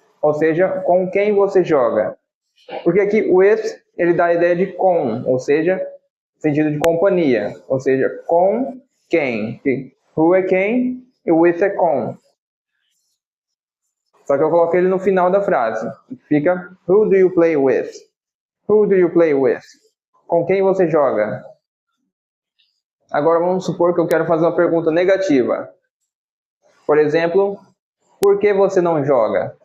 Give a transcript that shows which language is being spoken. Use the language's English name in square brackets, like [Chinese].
[Portuguese] Ou seja, com quem você joga. Porque aqui with, ele dá a ideia de com, ou seja, sentido de companhia. Ou seja, com quem. Who é quem e with é com. Só que eu coloquei ele no final da frase. Fica, [English] who do you play with? Who do you play with? [Portuguese] Com quem você joga? Agora vamos supor que eu quero fazer uma pergunta negativa. Por exemplo, por que você não joga?